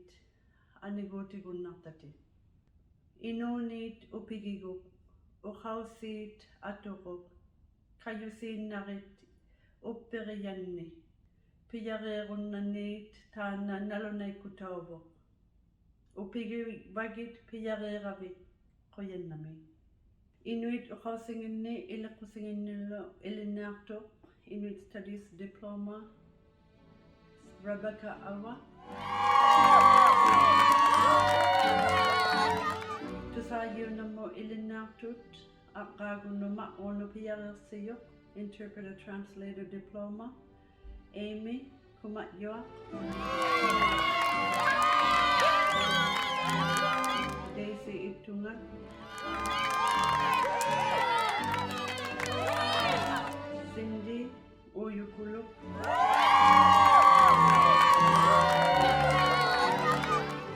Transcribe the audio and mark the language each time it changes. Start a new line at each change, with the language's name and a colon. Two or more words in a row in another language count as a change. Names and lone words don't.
Inuktitut: aniguutigunnartati inuuniit upigiguk uqausiit atuquq kayusiinnarit upperiyanni piyareerunnaniit taanna nalunaikutauvuq upigivagit piyareeravit quyannami inuit uqausinginni ileqqusinginnillu ilinniartuq
English: Inuit Studies Diploma
Inuktitut: Rebecca Awa Tusaajiunammu ilinniartut aqqaagunnuma unupiyareersijuq
English: Interpreter Translator Diploma
Inuktitut: Amy Kumatjoa Daisy Ittungat Cindy Uyukuluk